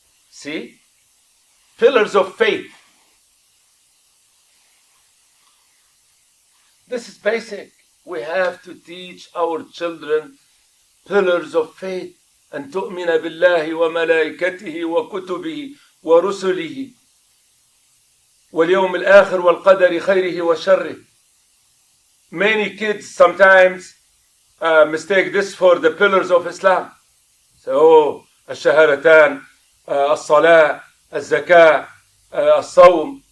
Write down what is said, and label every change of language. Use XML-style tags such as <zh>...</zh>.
<en>See? Pillars of faith. This is basic. We have to teach our children pillars of faith.</en> <ar>أن تؤمن بالله وملائكته وكتبه ورسله واليوم الآخر والقدر خيره وشره.</ar> <en>Many kids sometimes mistake this for the pillars of Islam.</en> <ar>So, الشهادتان, الصلاة, الزكاة, الصوم.</ar>